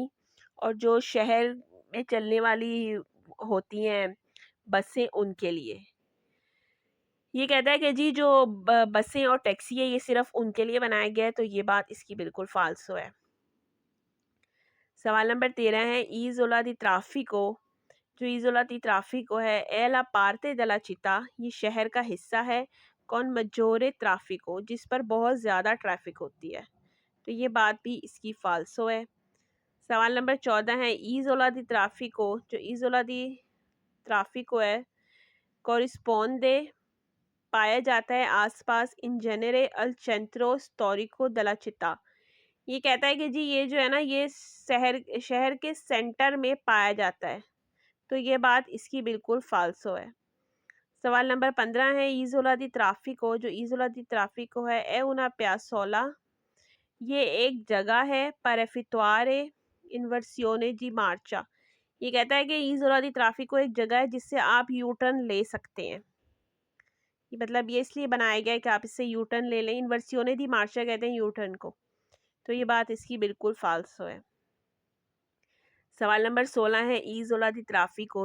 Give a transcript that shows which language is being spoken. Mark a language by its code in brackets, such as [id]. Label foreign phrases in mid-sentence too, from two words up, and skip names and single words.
[hi] और जो शहर में चलने वाली होती हैं बसें उनके लिए। ये कहता है कि जी जो बसें और टैक्सी है ये सिर्फ उनके लिए बनाया गया है। तो ये बात इसकी बिल्कुल फाल्सो है। सवाल नंबर 13 है [it] isola di traffico. [hi] जो [it] isola di traffico [hi] है [it] è la parte della città। [hi] ये शहर का हिस्सा है [it] con maggiore traffico, [hi] जिस पर बहुत ज़्यादा ट्रैफिक होती है। तो ये बात भी इसकी फाल्सो है। सवाल नंबर 14 है [it] isola di traffico. [hi] जो [it] isola di traffico [hi] है, कॉरिस्पोंडे पाया जाता है आसपास [it] in genere al centro storico della città। [hi] ये कहता है कि जी ये जो है ना, ये शहर शहर के सेंटर में पाया जाता है। तो ये बात इसकी बिल्कुल फाल्सो है। सवाल नंबर 15 है [it] isola di traffico. [hi] जो [it] isola di traffico [hi] है ए [it] una piazzola। [hi] ये एक जगह है पर [it] effettuare inversione di marcia। [hi] ये कहता है कि [it] isola di traffico [hi] एक जगह है जिससे आप [en] U turn [hi] ले सकते हैं। ये मतलब ये इसलिए बनाया गया है कि आप इससे [en] U turn [hi] ले लें। [it] inversione di marcia [hi] कहते हैं [en] U turn [hi] को। तो ये बात इसकी बिल्कुल फाल्सो है। सवाल नंबर 16 है [it] isola di traffico.